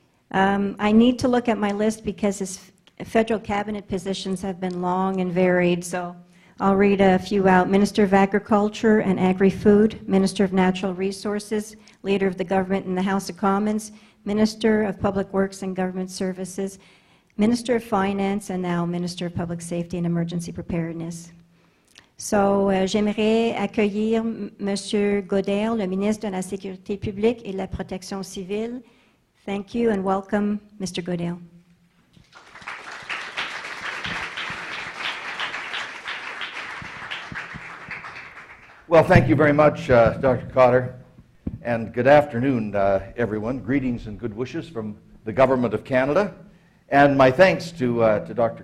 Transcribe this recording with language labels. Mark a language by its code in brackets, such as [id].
[en] I need to look at my list because his federal cabinet positions have been long and varied, so I'll read a few out. Minister of Agriculture and Agri-Food, Minister of Natural Resources, Leader of the Government in the House of Commons, Minister of Public Works and Government Services, Minister of Finance, and now Minister of Public Safety and Emergency Preparedness. [fr] So, j'aimerais accueillir Monsieur Goodale, le ministre de la Sécurité publique et de la Protection civile. [en] Thank you and welcome, Mr. Goodale. Well, thank you very much, Dr. Cotter, and good afternoon, everyone. Greetings and good wishes from the Government of Canada. And my thanks to Dr.